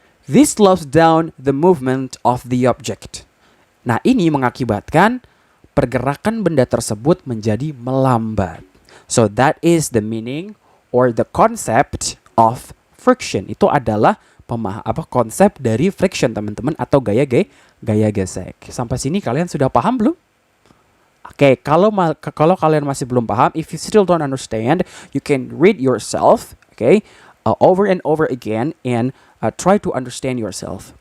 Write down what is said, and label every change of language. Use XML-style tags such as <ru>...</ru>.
<en>This slows down the movement of the object.</en> <id>Nah, ini mengakibatkan pergerakan benda tersebut menjadi melambat.</id> <en>So that is the meaning or the concept of friction.</en> <id>Itu adalah konsep dari friction, teman-teman, atau gaya gesek. Sampai sini kalian sudah paham belum? Oke, kalau kalian masih belum paham,</id> <en>if you still don't understand, you can read yourself, okay, over and over again and try to understand yourself.</en>